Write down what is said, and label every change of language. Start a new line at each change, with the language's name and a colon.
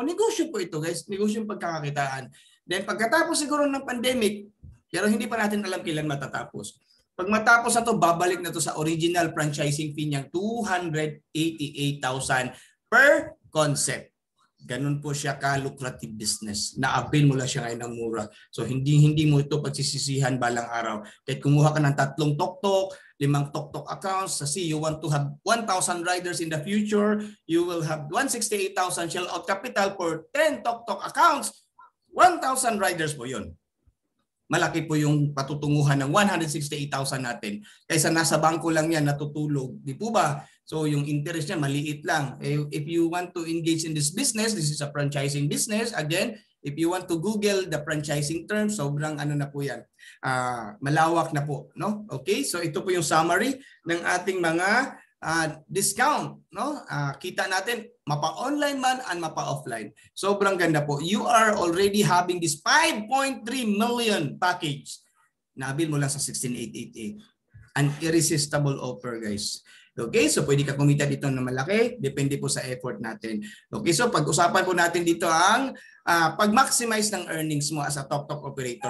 Filipino: Negosyo po ito guys. Negosyo yung pagkakakitaan. Then pagkatapos siguro ng pandemic, pero hindi pa natin alam kailan matatapos. Pag matapos na to, babalik na to sa original franchising fee niyang 288,000 per concept. Ganun po siya ka-lucrative business. Na-avail mo lang siya ngayon ng mura. So hindi mo ito pagsisisihan balang araw. Kahit kumuha ka
English: ng 3 tok-tok, 5 tok-tok accounts, kasi you want to have 1,000 riders in the future, you will have 168,000 shell out capital for 10 tok-tok accounts.
Filipino: 1,000 riders po yun. Malaki po yung patutunguhan ng 168,000 natin. Kaysa nasa bangko lang yan natutulog. Di po ba? So yung interest niya maliit lang.
English: If you want to engage in this business, this is a franchising business. Again, if you want to Google the franchising term,
Filipino: sobrang na po yan. Malawak na po.
English: No?
Filipino: Okay, so ito po yung summary ng ating mga discount, no? Kita natin mapa-online man and mapa-offline. Sobrang ganda po.
English: You are already having this 5.3 million package.
Filipino: Nabil mo lang sa 16,888.
English: An irresistible offer, guys.
Filipino: Okay, so pwede ka kumita dito na malaki. Depende po sa effort natin. Okay, so pag-usapan po natin dito ang pag-maximize ng earnings mo as a tok-tok operator.